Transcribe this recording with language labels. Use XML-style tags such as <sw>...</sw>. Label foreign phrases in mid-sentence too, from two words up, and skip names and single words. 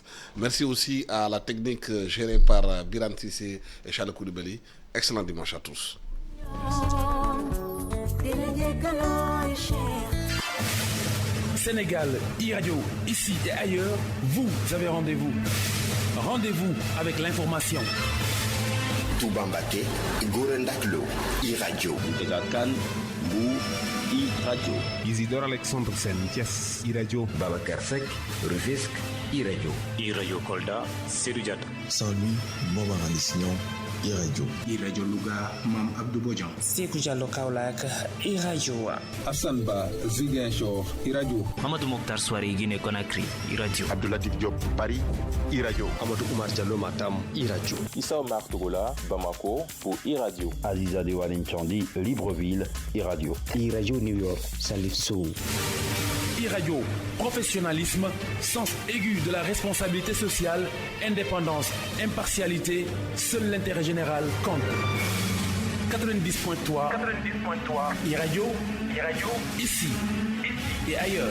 <fr>Merci aussi à la technique gérée par Biran Tissé et Charles Koulibaly. Excellent dimanche à tous. Sénégal, e-radio, ici et ailleurs, vous avez rendez-vous. Rendez-vous avec l'information. Toubambake, Gorendaklo, e-radio. Tegakan, Bou, e-radio. Isidore Alexandre Sen, Thiès, e-radio. Babacar Seck, Rufisque, e-radio. E-radio Kolda, Sédou-Diatta. Saint-Louis, Montmartre-Alissignon, e-radio. E-radio Louga, Mam Abdou Bodian. Sékou Diallo Kaolack, e-radio. Hassan Ba, Ziguinchor, e-radio. Mamadou Mokhtar Souare, Guinée Conakry, e-radio. Abdoulaye Diop, Paris, e-radio. Amadou Oumar Diallo, Matam, e-radio. Issa Omar Togola, Bamako, pour e-radio. Aziza Dewaline Chandi, Libreville, e-radio. E-radio New York, Salif Sow. E-radio, professionnalisme, sens aigu de la responsabilité sociale, indépendance, impartialité, seul l'intérêt général compte. 90.3 e-radio, ici et ailleurs.</fr>